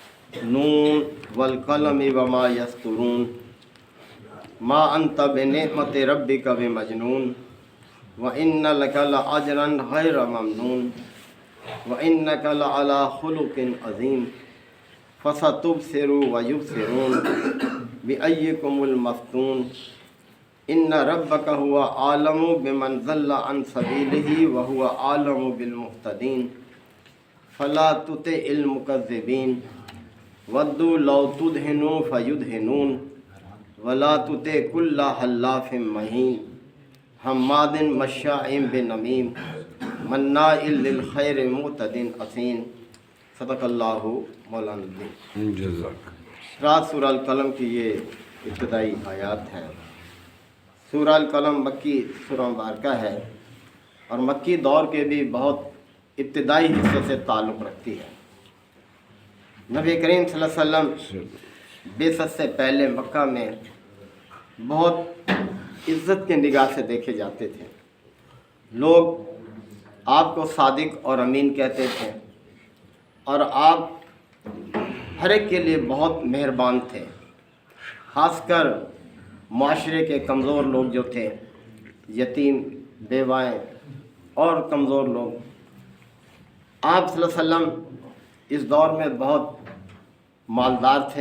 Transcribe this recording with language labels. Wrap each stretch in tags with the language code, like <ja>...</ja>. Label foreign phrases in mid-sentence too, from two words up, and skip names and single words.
<ar>ن والقلم وما يسطرون ما أنت بنعمة ربك بمجنون وإن لك لأجرا غير ممنون وإنك لعلى خلق عظيم فستبصر ويبصرون بأييكم المفتون إن ربك هو أعلم بمن ضل عن سبيله وهو أعلم بالمهتدين فلا تطع المكذبين ودوا لو تدهن فيدهنون ولا تطع كل حلاف مهين هماز مشاء بنميم مناع للخير معتد أثيم. صدق الله مولانا عظيم.</ar> <ur>رات سورہ القلم کی یہ ابتدائی آیات ہیں. سورہ القلم مکی سورہ مبارکہ ہے اور مکی دور کے بھی بہت ابتدائی حصے سے تعلق رکھتی ہے. نبی کریم</ur> <ar>صلى الله عليه وسلم</ar> <ur>بعثت سے پہلے مکہ میں بہت عزت کی نگاہ سے دیکھے جاتے تھے. لوگ آپ کو صادق اور امین کہتے تھے اور آپ ہر ایک کے لیے بہت مہربان تھے. خاص کر معاشرے کے کمزور لوگ جو تھے، یتیم، بیوائیں اور کمزور لوگ، آپ</ur> <ar>صلى الله عليه وسلم</ar> <ur>اس دور میں بہت مالدار تھے.</ur>